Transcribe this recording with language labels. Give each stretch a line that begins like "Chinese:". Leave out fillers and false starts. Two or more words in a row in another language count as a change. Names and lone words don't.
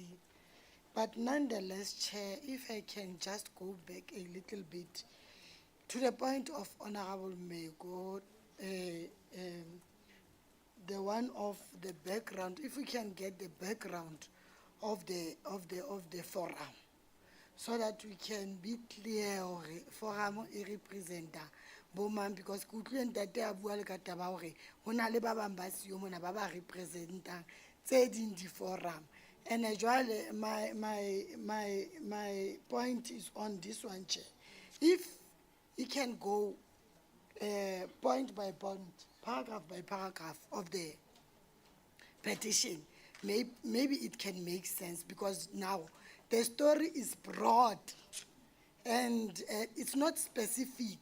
English: But nonetheless, Chair, if I can just go back a little bit to the point of Honorable Mego, the one of the background, if we can get the background of the forum, so that we can be clear or
Southern Sotho: forum e representa bomang,
English: because
Southern Sotho: kutlwe ntate a bua le ka taba hore ho na le ba bang ba siyo mona ba ba representang tse ding di forum.
English: And jwale my point is on this one, Chair. If you can go point by point, paragraph by paragraph of the petition, maybe it can make sense, because now the story is broad and it's not specific.